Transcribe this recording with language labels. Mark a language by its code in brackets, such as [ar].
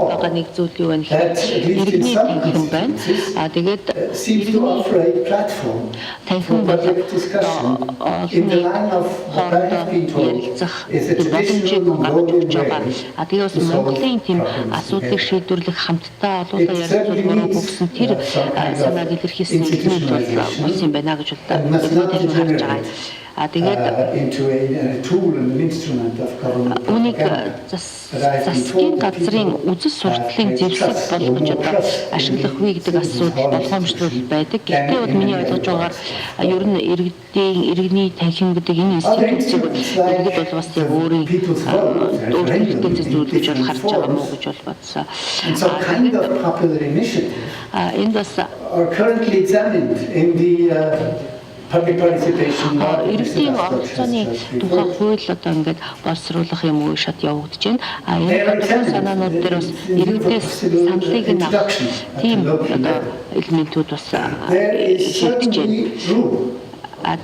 [mn] нэг зүйл юу вэ гэхээр иргэний танхим байна. [en] Seems to offer a platform for public discussion in the line of what I have been told is a traditional Mongolian way [mn] тэгээд бас Монголын тийм асуудлыг шийдвэрлэх хамтдаа олуулаа ярилцлагыг өгсөн тэр санааг илэрхийлсэн иргэний болсон юм байна гэж боддог. Тэгээд харж байгаа. [en] Into a tool and an instrument of government. [mn] Үүнийг засгийн газрын үзэл сурталын зэвсэг болгож одоо ашиглах вэ гэдэг асуудал болгоомжлол байдаг. Гэхдээ бол миний ойлгож байгаагаар ер нь иргэний танхим гэдэг энэ институцийг иргэд бол бас яг өөрийн өөртөө зүйл гэж харж байгаа мó гэж бол бодсон. [en] Some kind of popular initiative [mn] энэ бас [en] are currently examined in the public participation law. [mn] Иргэдийн оролцооны тухай хууль одоо ингээд боловсруулах юм уу шат явагдаж байна. Энэ санаанууд дээр бас иргэдээс саналыг нь авах тийм одоо элементүүд бас шийдэж байна.